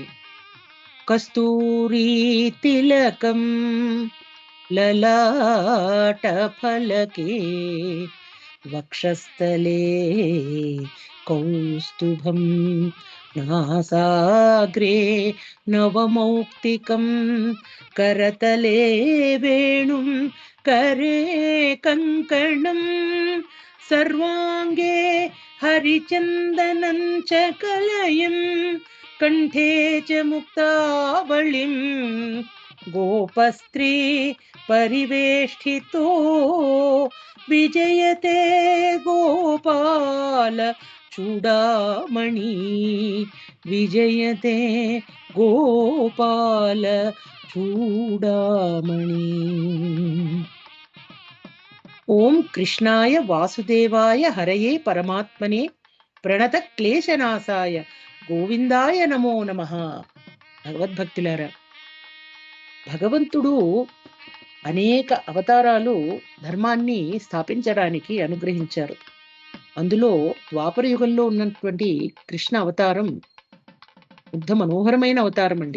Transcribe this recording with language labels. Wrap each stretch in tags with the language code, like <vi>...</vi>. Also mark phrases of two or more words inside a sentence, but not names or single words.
<sa>కస్తూరీ తిలకం లలాట ఫలకే వక్షస్థలే కౌస్తుభం నాసాగ్రే నవమౌక్తికం కరతలే వేణుం करे कंकणं सर्वांगे हरिचंदनं च कलयं कंठे च मुक्तावलिं गोपस्त्री परिवेष्टितो विजयते गोपाल चूडामणि विजयते गोपाल चूडामणि. ओम कृष्णाय वासुदेवाय हरये परमात्मने प्रणत क्लेशनाशाय गोविंदाय नमो नमः.</sa> <te>భగవద్భక్తులారా, భగవంతుడు అనేక అవతారాలు ధర్మాన్ని స్థాపించడానికి అనుగ్రహించారు. అందులో ద్వాపర యుగంలో ఉన్నటువంటి కృష్ణ అవతారం ముగ్ధ మనోహరమైన అవతారం అండి.</te>